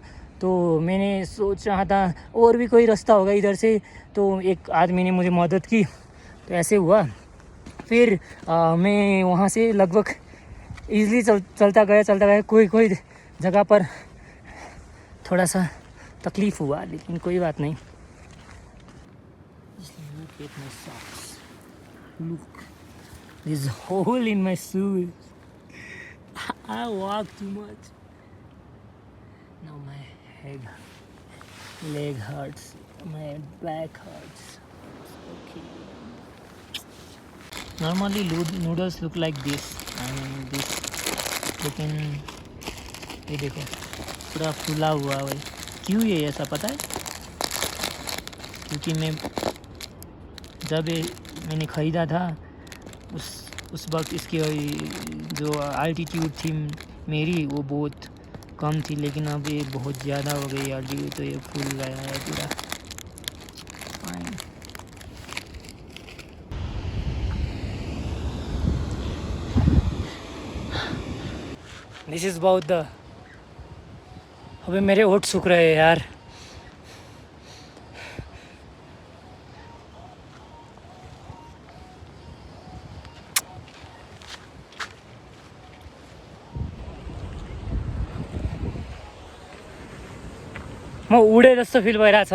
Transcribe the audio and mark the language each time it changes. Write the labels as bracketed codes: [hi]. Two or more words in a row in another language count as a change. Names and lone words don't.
[hi] तो मैंने सोच रहा था और भी कोई रास्ता होगा इधर से, तो एक आदमी ने मुझे मदद की, तो ऐसे हुआ। फिर मैं वहाँ से लगभग ईज़िली चलता गया। कोई जगह पर थोड़ा सा तकलीफ़ हुआ, लेकिन कोई बात नहीं। [en] Look at my socks. Look, there's a hole in my shoes. I walk too much. Now my leg hurts, my back hurts. Okay. Normally noodles look like this, and this, [hi] लेकिन ये देखो पूरा फूला हुआ है। क्यों ये ऐसा पता है? क्योंकि जब मैंने ख़रीदा था उस वक्त इसकी जो अल्टीट्यूड थी मेरी वो बहुत कम थी, लेकिन अब ये बहुत ज़्यादा हो गई अल्टीट्यूड, तो ये फूल गया है पूरा। [en] this is [hi] बहुत अबे मेरे होठ सूख रहे हैं यार। [ne] म उडे जस्तो फिल भइरहेछ।